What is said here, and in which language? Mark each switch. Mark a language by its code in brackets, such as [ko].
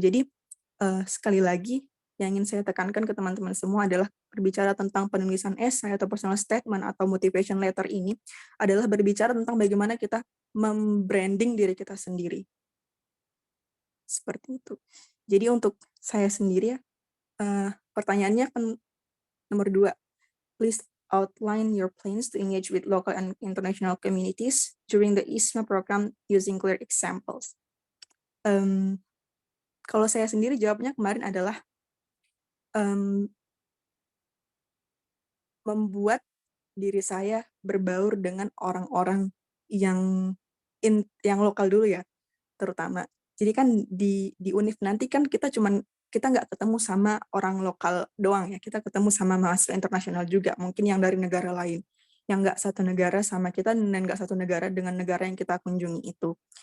[id] Jadi sekali lagi yang ingin saya tekankan ke teman-teman semua adalah berbicara tentang penulisan esai atau personal statement atau motivation letter ini adalah berbicara tentang bagaimana kita membranding diri kita sendiri. Seperti itu. Jadi untuk saya sendiri ya, pertanyaannya kan nomor 2. [en] Please outline your plans to engage with local and international communities during the ISMA program using clear examples. [id] Kalau saya sendiri jawabnya kemarin adalah membuat diri saya berbaur dengan orang-orang yang lokal dulu ya, terutama. Jadi kan di UNIF nanti kan kita nggak ketemu sama orang lokal doang ya, kita ketemu sama mahasiswa internasional juga, mungkin yang dari negara lain, yang nggak satu negara sama kita dan nggak satu negara dengan negara yang kita kunjungi itu.